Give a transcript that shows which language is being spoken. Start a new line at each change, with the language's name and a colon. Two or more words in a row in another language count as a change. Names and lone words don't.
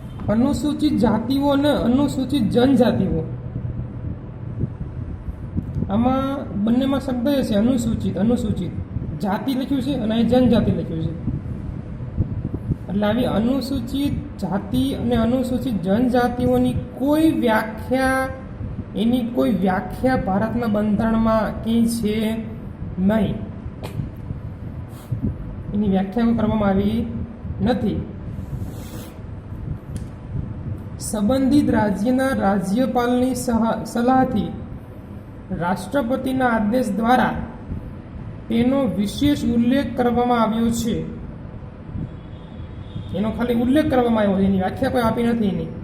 Gujarati: અનુસૂચિત જાતિઓ અને અનુસૂચિત જનજાતિઓ આમાં બંનેમાં શબ્દ છે અનુસૂચિત અનુસૂચિત જાતિ લખ્યું છે અને જનજાતિ લખ્યું છે એટલે આવી અનુસૂચિત જાતિ અને અનુસૂચિત જનજાતિઓની કોઈ વ્યાખ્યા એની કોઈ વ્યાખ્યા ભારતના બંધારણમાં ક્યાંય છે નહીં એની વ્યાખ્યા કરવામાં આવી નથી સંબંધિત રાજ્યના રાજ્યપાલની સલાહથી રાષ્ટ્રપતિના આદેશ દ્વારા તેનો વિશેષ ઉલ્લેખ કરવામાં આવ્યો છે એનો ખાલી ઉલ્લેખ કરવામાં આવ્યો છે એની વ્યાખ્યા કોઈ આપી નથી એની